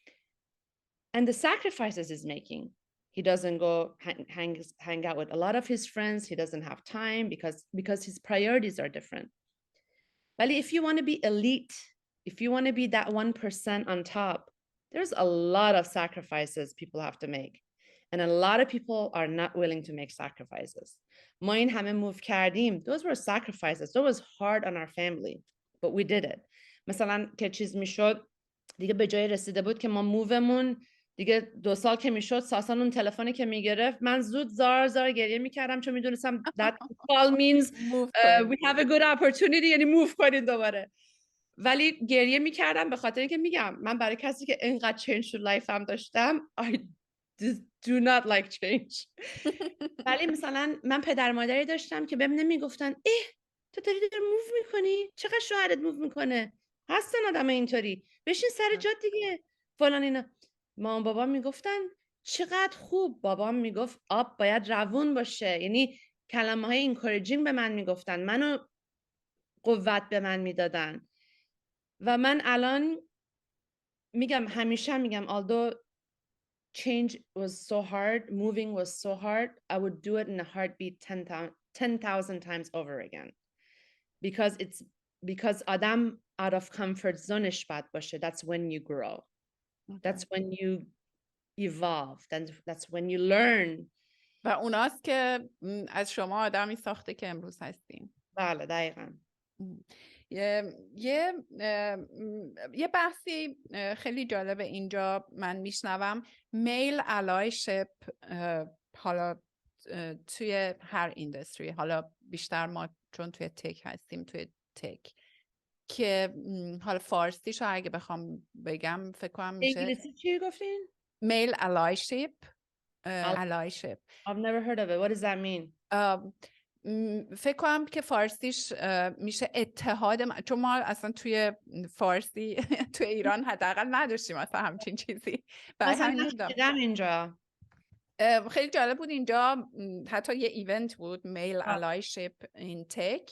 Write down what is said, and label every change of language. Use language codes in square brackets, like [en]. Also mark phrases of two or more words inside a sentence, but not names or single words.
[en] And the sacrifices he's making. He doesn't go hang out with a lot of his friends. He doesn't have time because his priorities are different. But if you want to be elite, if you want to be that 1% on top, there's a lot of sacrifices people have to make. And a lot of people are not willing to make sacrifices. [fa] ما این همه move کردیم. [en] Those were sacrifices. That was hard on our family, but we did it. [fa] مثلا که چیز میشد دیگه به جای رسیده بود که ما موومون دیگه 2 سال که میشد ساسان اون تلفنی که میگرفت من زود زار گریه میکردم چون میدونستم [en] that call means we have a good opportunity [fa] یعنی موو کنید دوباره. ولی گریه میکردم به خاطر اینکه میگم من برای کسی که اینقدر [en] change to life [fa] هم داشتم [en] I do not like change. [fa] ولی مثلا من پدر مادری داشتم که بهم نمیگفتن تو داری موو میکنی؟ چقدر شوهرت موو میکنه؟ هستن آدم اینطوری بشین سر جات دیگه فلان اینا. مامان بابا میگفتن چقدر خوب. بابام میگفت آب باید روون باشه. یعنی کلمه های انکوریجینگ به من میگفتن، منو قوت به من میدادن. و من الان میگم همیشه میگم [en] although change was so hard, moving was so hard, I would do it in a heartbeat 10,000 times over again. Because آدم out of comfort zoneش [fa] بد باشه. [en] That's when you grow. Okay. That's when you evolve. That's when you learn. [fa] و اوناست که از شما آدمی ساخته که امروز هستین. بله دقیقاً. یه بحثی خیلی جالبه اینجا من میشنوم، [en] male allyship, [fa] حالا توی هر ایندستری، حالا بیشتر ما چون توی تک هستیم توی تک، که حالا فارسیشو اگه بخوام بگم فکر کنم میشه انگلیسی چی گفتین؟ [en] male allyship. allyship. I've never heard of it. What does that mean? [fa] فکر کنم که فارسیش میشه اتحاد چون ما اصلا توی فارسی توی ایران حداقل نداشتیم اصلا همچین چیزی. برای همین دیدم اینجا خیلی جالب بود. اینجا حتی یه ایونت بود [en] male allyship in tech.